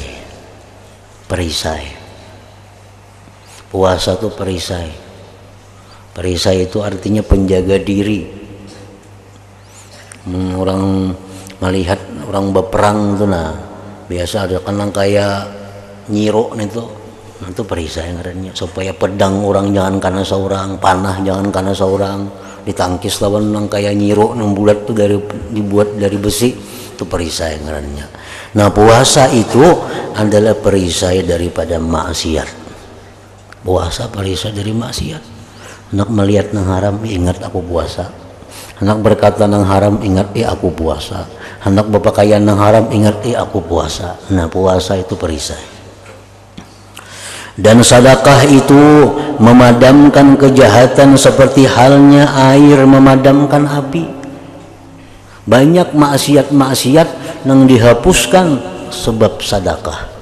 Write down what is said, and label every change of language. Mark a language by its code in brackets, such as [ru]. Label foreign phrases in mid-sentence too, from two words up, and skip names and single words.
[id] Perisai. Puasa itu perisai. Perisai itu artinya penjaga diri. [bjn] Orang melihat orang berperang itu, nah biasa ada kenang kayak nyiro itu, nah itu perisai ngarannya, supaya pedang orang jangan kena seorang, panah jangan kena seorang, ditangkis lawan nang kayak nyiro nang bulat itu dibuat dari besi, itu perisai ngarannya. [id] Nah, puasa itu adalah perisai daripada maksiat. [bjn] Puasa perisai dari maksiat. Anak melihat nang haram, ingat aku puasa. Anak berkata nang haram, ingat aku puasa. [id] Hendak berpakaian yang haram, ingat aku puasa. Nah, puasa itu perisai. Dan sedekah itu memadamkan kejahatan seperti halnya air memadamkan api. Banyak maksiat-maksiat yang dihapuskan sebab sedekah.